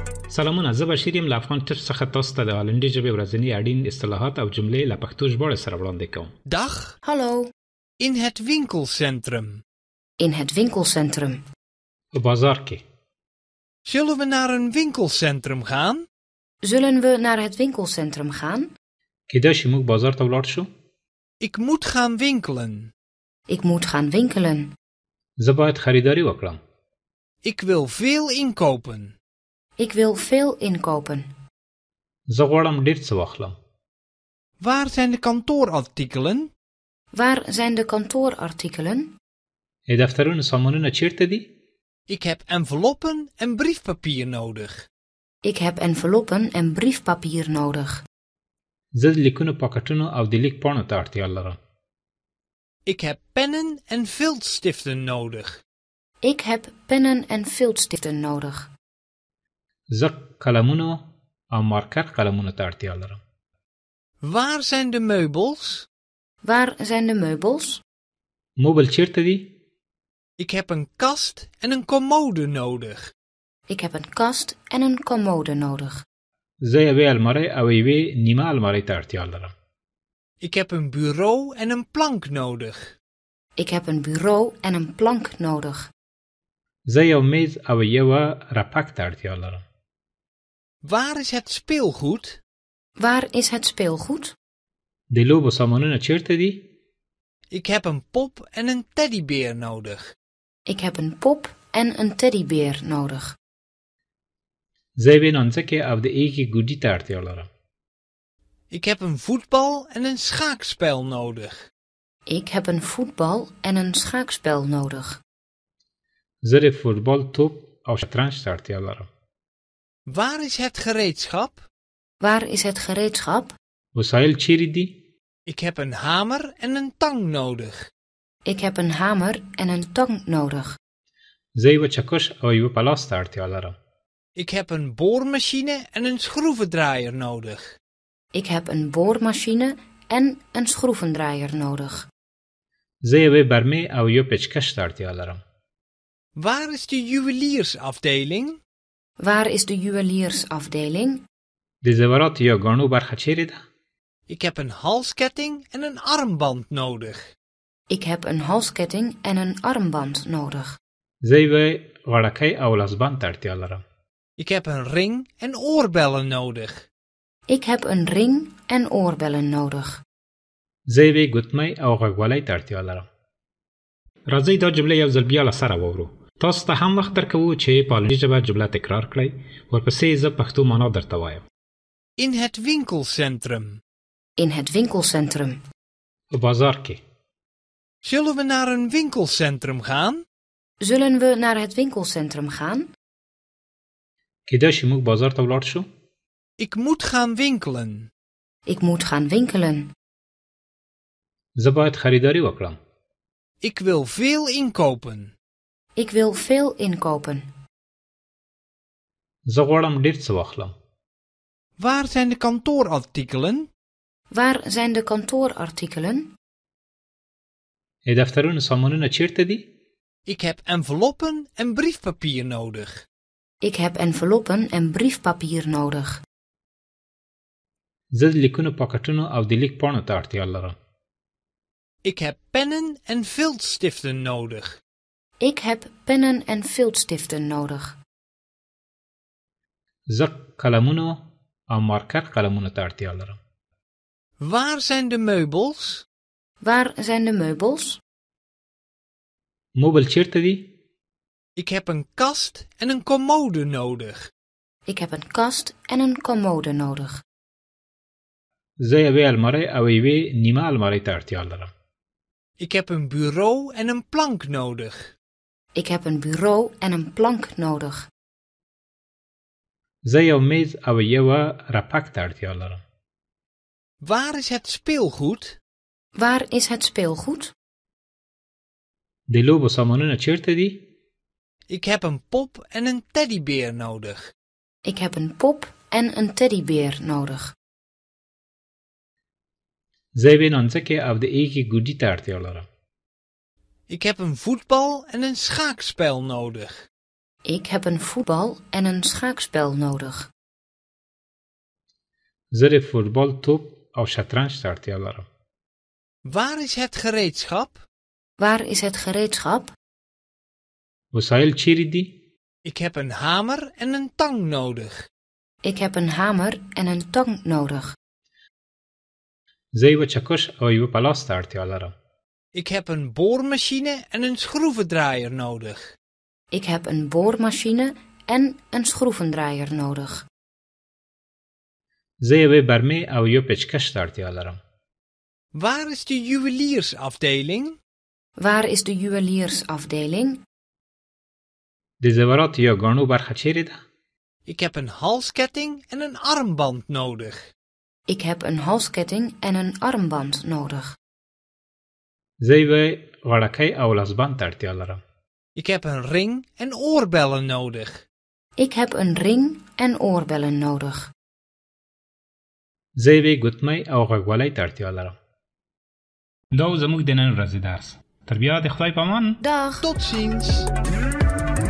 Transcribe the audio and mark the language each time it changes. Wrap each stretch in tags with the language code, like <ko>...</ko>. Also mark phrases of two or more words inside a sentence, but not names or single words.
<ps>سلامونه، زه بشیر یم له افغان ټیپس څخه تاسو ته د هالندي ژبې ورځني اړین اصطلاحات او جملې له پښتو ژباړې سره وړاندې کوم.</ps> <nl>Dag, Hallo, in het winkelcentrum. in het winkelcentrum.</nl> <ps>په بازار کې.</ps> <nl>Zullen we naar een winkelcentrum gaan? Zullen we naar het winkelcentrum gaan?</nl> <ps>کېدای شي موږ بازار ته ولاړ شو.</ps> <nl>Ik moet gaan winkelen. Ik moet gaan winkelen.</nl> <ps>زه باید خریداري وکړم.</ps> <nl>Ik wil veel inkopen. Ik wil veel inkopen.</nl> <ps>زه غواړم ډېر څه واخلم.</ps> <nl>Waar zijn de kantoorartikelen? Waar zijn de kantoorartikelen?</nl> <ps>د دفترونو سامانونه چیرته دي؟</ps> <nl>Ik heb enveloppen en briefpapier nodig. Ik heb enveloppen en briefpapier nodig.</nl> <ps>زه د لیکونو پاکټونو او د لیک پاڼو ته اړتیا لرم.</ps> <nl>Ik heb pennen en viltstiften nodig. Ik heb pennen en viltstiften nodig.</nl> <ps>زه قلمونو او مارکر قلمونو ته اړتیا لرم.</ps> <nl>Waar zijn de meubels? Waar zijn de meubels?</nl> <ps>موبل چیرته دي؟</ps> <nl>Ik heb een kast en een commode nodig. Ik heb een kast en een commode nodig.</nl> <ps>زه یوې المارۍ او یوې نیمه المارۍ ته اړتیا لرم.</ps> <nl>Ik heb een bureau en een plank nodig. Ik heb een bureau en een plank nodig.</nl> <ps>زه یو میز او یوه رپک ته اړتیا لرم.</ps> <nl>Waar is het speelgoed? Waar is het speelgoed?</nl> <ps>د لوبو سامانونه چیرته دي؟</ps> <nl>Ik heb een pop en een teddybeer nodig. Ik heb een pop en een teddybeer nodig.</nl> <ps>زه یوې نانځکې او د ایږې ګوډي ته اړتیا لرم.</ps> <nl>Ik heb een voetbal en een schaakspel nodig. Ik heb een voetbal en een schaakspel nodig.</nl> <ps>زه د فوټبال توپ او شطرنج ته اړتیا لرم.</ps> <nl>Waar is het gereedschap? Waar is het gereedschap?</nl> <ps>وسایل چیرې دي؟</ps> <nl>Ik heb een hamer en een tang nodig. Ik heb een hamer en een tang nodig.</nl> <ps>زه یوه چکش او یوه پلاس ته اړتیا لرم.</ps> <nl>Ik heb een boormachine en een schroevendraaier nodig. Ik heb een boormachine en een schroevendraaier nodig.</nl> <ps>زه یوې برمې او یو پچکش ته اړتیا لرم.</ps> <nl>Waar is de juweliersafdeling? Waar is de juweliersafdeling?</nl> <ps>د زیوراتو یا ګاڼو برخه چیرې ده؟</ps> <nl>Ik heb een halsketting en een armband nodig. Ik heb een halsketting en een armband nodig.</nl> <ps>زه یوه غاړکۍ او لاسبند ته اړتیا لرم.</ps> <nl>Ik heb een ring en oorbellen nodig. Ik heb een ring en oorbellen nodig. زه یوې ګوتمۍ او غوږوالۍ ته اړتیا لرم.</nl> <ps>راځئ دا جمله یو ځل بیا له سره واورو. تاسو ته هم وخت درکوو چې په هالندي ژبه جمله تکرار کړئ. ورپسې زه پښتو معنا درته وایم.</ps> <nl>In het winkelcentrum. In het winkelcentrum.</nl> <ps>په بازار کې.</ps> <nl>Zullen we naar een winkelcentrum gaan? Zullen we naar het winkelcentrum gaan?</nl> <ps>کېدای شي موږ بازار ته ولاړ شو.</ps> <nl>Ik moet gaan winkelen. Ik moet gaan winkelen.</nl> <ps>زه باید خریداري وکړم.</ps> <nl>Ik wil veel inkopen. Ik wil veel inkopen.</nl> <ps>زه غواړم ډېر څه واخلم.</ps> <nl>Waar zijn de kantoorartikelen? Waar zijn de kantoorartikelen?</nl> <ps>د دفترونو سامانونه چیرته دي؟</ps> <nl>Ik heb enveloppen en briefpapier nodig. Ik heb enveloppen en briefpapier nodig.</nl> <ps>زه د لیکونو پاکټونو او د لیک پاڼو ته اړتیا لرم.</ps> <nl>Ik heb pennen en viltstiften nodig. Ik heb pennen en viltstiften nodig.</nl> <ps>زه قلمونو او مارکر قلمونو ته اړتیا لرم.</ps> <nl>Waar zijn de meubels? Waar zijn de meubels?</nl> <ps>موبل چیرته دي؟</ps> <nl>Ik heb een kast en een commode nodig. Ik heb een kast en een commode nodig.</nl> <ps>زه یوې المارۍ او یوې نیمه المارۍ ته اړتیا لرم.</ps> <nl>Ik heb een bureau en een plank nodig. Ik heb een bureau en een plank nodig.</nl> <ps>زه یو میز او یوه رپک ته اړتیا لرم.</ps> <nl>Waar is het speelgoed? Waar is het speelgoed?</nl> <ps>د لوبو سامانونه چیرته دي؟</ps> <nl>Ik heb een pop en een teddybeer nodig. Ik heb een pop en een teddybeer nodig.</nl> <ps>زه یوې نانځکې او د ایږې ګوډي ته اړتیا لرم.</ps> <nl>Ik heb een voetbal en een schaakspel nodig. Ik heb een voetbal en een schaakspel nodig.</nl> <ps>زه د فوتبال توپ او شطرنج ته اړتیا لرم.</ps> <nl>Waar is het gereedschap? Waar is het gereedschap?</nl> <ps>وسایل چیرې دي؟</ps> <nl>Ik heb een hamer en een tang nodig. Ik heb een hamer en een tang nodig.</nl> <ps>زه یوه چکش او یوه پلاس ته اړتیا لرم.</ps> <nl>Ik heb een boormachine en een schroevendraaier nodig. Ik heb een boormachine en een schroevendraaier nodig.</nl> <ps>زه یوې برمې او یو پچکش ته اړتیا لرم.</ps> <nl>Waar is de juweliersafdeling? Waar is de juweliersafdeling?</nl> <ps>د زیورات یا ګاڼو برخه چیرې ده؟</ps> <nl>Ik heb een halsketting en een armband nodig. Ik heb een halsketting en een armband nodig.</nl> <ps>زه یوه غړکۍ او لاسبند ته اړتیا لرم.</ps> <nl>Ik heb een ring en oorbellen nodig. Ik heb een ring en oorbellen nodig.</nl> <ps>زه یوې ګوتمۍ او غوږوالۍ ته اړتیا لرم. دا و زموږ د نن ورځې درس. تر بیا د خدای په امان.</ps> <nl>Dag! Tot ziens!</nl>